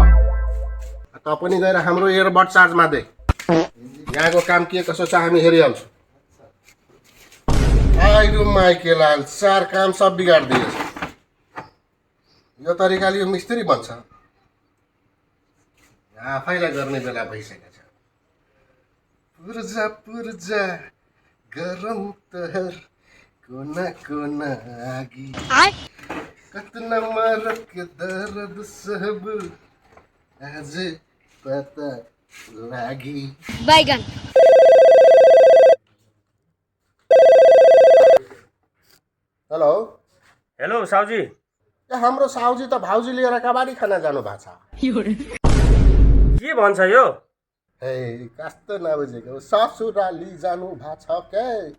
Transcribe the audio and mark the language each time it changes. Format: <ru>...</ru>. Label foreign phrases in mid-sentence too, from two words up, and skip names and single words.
<ne>त पनि गएर हाम्रो एयरबड चार्जमा दे। यहाँको काम के कसो छ हामी हेरिहाल्छौँ। आइरु माइकेलाल, चार काम सब बिगाडिदिएछ। यो तरिकाले यो मिस्त्री बन्छ, आफैलाई गर्ने बेला भइसकेको छ।</ne> <bho>पुर्जा पुर्जा गरम तहर कोना कोना आगी, कतना मरक के दर्द सब आज पता लागी।</bho> <ne>बैगन हेलो हेलो साउजी। हाम्रो साउजी त भाउजी लिएर कबाडी खान जानु भएको छ। के भन्छ यो? हे कस्तो नबुझेको, ससुराली जानु भएको छ के?</ne>